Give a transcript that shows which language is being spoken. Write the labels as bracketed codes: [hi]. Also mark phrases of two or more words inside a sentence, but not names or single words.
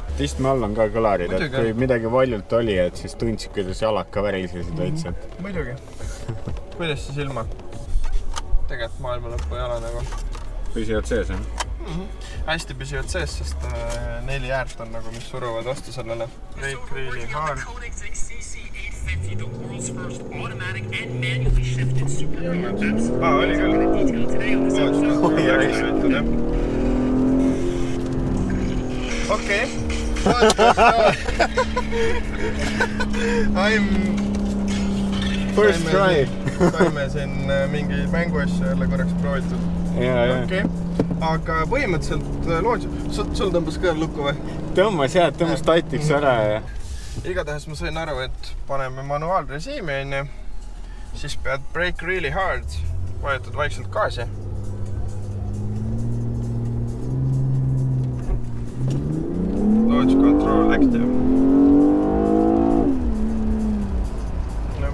[et] Istme all on ka kõlarid, et kui midagi valjult oli, et siis tundsid, kuidas jalad ka värisesid veitselt. Muidugi. Kuidas siis ilma? Tegelikult maailma lõppu ei ole nagu. Püsivad sees, jah? Hästi püsivad sees, sest 4 äärt on nagu, mis suruvad vastu sellele. [en] Brake really hard. [et] Oli küll. Okei. [en] First try. [et] Saime siin mingi mänguasja jälle korraks proovitud. Ja. Aga põhimõtteliselt launch, sul tõmbas ka lukku või? Tõmbas tatiks ära ja... Igatahes ma sain aru, et paneme manuaalrežiimi enne, siis pead [en] brake really hard, [et] vajutad vaikselt gaasi. [en] Launch control active. No.